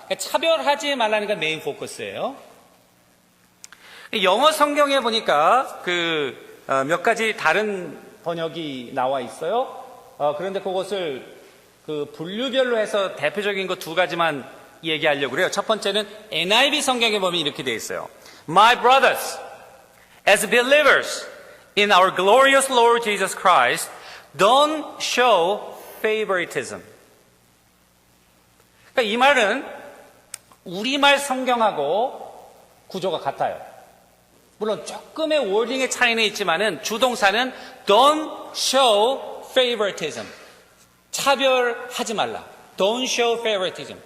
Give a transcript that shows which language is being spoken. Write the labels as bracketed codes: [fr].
[ko] 그러니까 차별하지 말라는 게 메인 포커스예요. 영어 성경에 보니까 몇 가지 다른 번역이 나와 있어요. 그런데 그것을 분류별로 해서 대표적인 거 2가지만 얘기하려고 그래요. 첫 번째는 NIV 성경에 보면 이렇게 되어 있어요. [en] My brothers, as believers in our glorious Lord Jesus Christ, don't show favoritism. [ko] 그러니까 이 말은 우리말 성경하고 구조가 같아요. 물론 조금의 워딩의 차이는 있지만은 주동사는 [en] don't show favoritism. [ko] 차별하지 말라. [en] Don't show favoritism.